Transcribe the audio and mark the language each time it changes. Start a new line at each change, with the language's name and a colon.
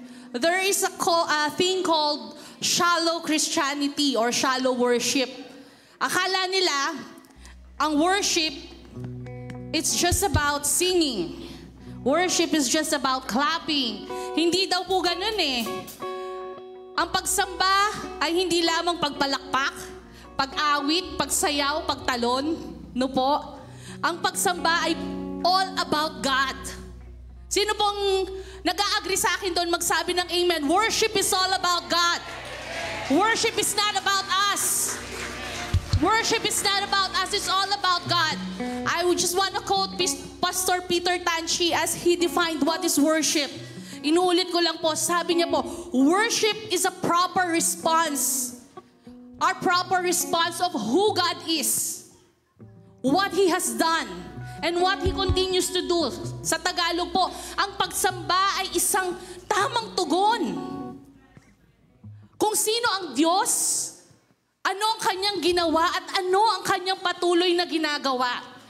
English: There is a thing called shallow Christianity or shallow worship.
Filipino: Akala nila, ang worship,
English: it's just about singing. Worship is just about clapping.
Filipino: Hindi daw po ganun eh. Ang pagsamba ay hindi lamang pagpalakpak, pag-awit, pagsayaw, pagtalon. No po? Ang pagsamba ay
English: all about God.
Filipino: Sino pong nag-a-agree sa akin doon magsabi ng amen?
English: Worship is all about God. Worship is not about us. Worship is not about us, it's all about God. I would just want to quote Pastor Peter Tanchi as he defined what is worship.
Filipino: Inuulit ko lang po, sabi niya po,
English: worship is a proper response. Our proper response of who God is, what He has done, and what He continues to do.
Filipino: Sa Tagalog po, ang pagsamba ay isang tamang tugon. Kung sino ang Diyos, ano ang kanyang ginawa at ano ang kanyang patuloy na ginagawa.